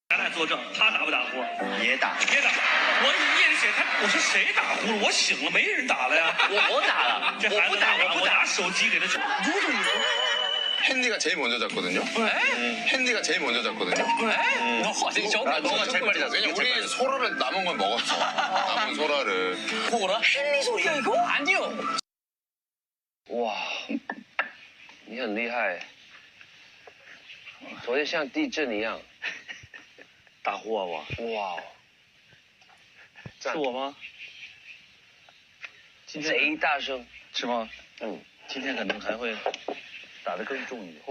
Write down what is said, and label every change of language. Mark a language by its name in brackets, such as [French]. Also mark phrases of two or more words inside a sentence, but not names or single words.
[Chinese] 作证，他打不打呼？也打。我夜里写他，我说谁打呼了？我醒了，没人打了呀。我打了，这孩子我不打手机给他。 [Korean] 핸디가 제일 먼저 잤거든요. 핸디가 제일 먼저 잤거든요. 너가 제일 빨리 잤어. 왜냐면 우리 소라를 남은 걸 먹었어. 남은 소라를. 소라? 헨리 소리야 이거? 아니요. 와, [Chinese] 你很厉害。昨天像地震一样，打呼啊我。哇，是我吗？贼大声，是吗？嗯，今天可能还会打得更重一点。